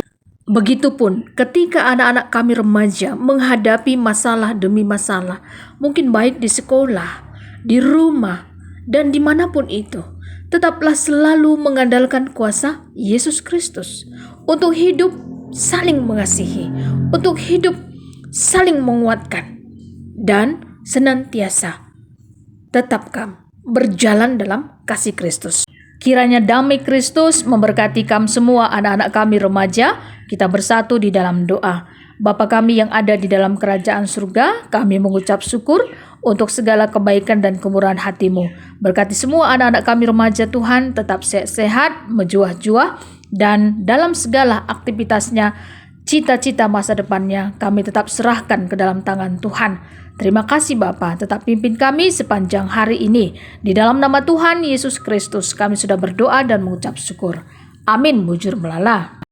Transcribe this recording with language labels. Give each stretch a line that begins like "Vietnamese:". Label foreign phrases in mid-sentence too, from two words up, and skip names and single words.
Indonesian: Begitupun ketika anak-anak kami remaja menghadapi masalah demi masalah, mungkin baik di sekolah, di rumah, dan dimanapun itu, tetaplah selalu mengandalkan kuasa Yesus Kristus untuk hidup saling mengasihi, untuk hidup saling menguatkan, dan senantiasa tetapkan berjalan dalam kasih Kristus. Kiranya damai Kristus memberkati kami semua anak-anak kami remaja. Kita bersatu di dalam doa. Bapa kami yang ada di dalam kerajaan surga, kami mengucap syukur untuk segala kebaikan dan kemurahan hati-Mu. Berkati semua anak-anak kami remaja Tuhan, tetap sehat, menjuah-juah, dan dalam segala aktivitasnya, cita-cita masa depannya, kami tetap serahkan ke dalam tangan Tuhan. Terima kasih Bapa, tetap pimpin kami sepanjang hari ini. Di dalam nama Tuhan Yesus Kristus, kami sudah berdoa dan mengucap syukur.
Batak Karo: Amin, mujur melala.